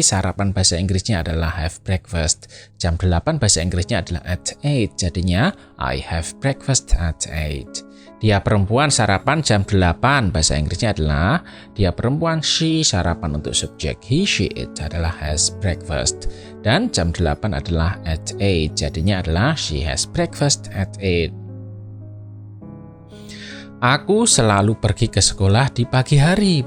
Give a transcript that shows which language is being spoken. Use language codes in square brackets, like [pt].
[id] Sarapan bahasa Inggrisnya adalah [en] have breakfast. [id] Jam 8 bahasa Inggrisnya adalah at 8. Jadinya [en] I have breakfast at 8. [id] Dia perempuan sarapan jam 8. Bahasa Inggrisnya adalah dia perempuan. She sarapan untuk subjek he, she, it adalah [en] has breakfast. [id] Dan jam 8 adalah at 8. Jadinya adalah [en] she has breakfast at 8. [id] Aku selalu pergi ke sekolah di pagi hari.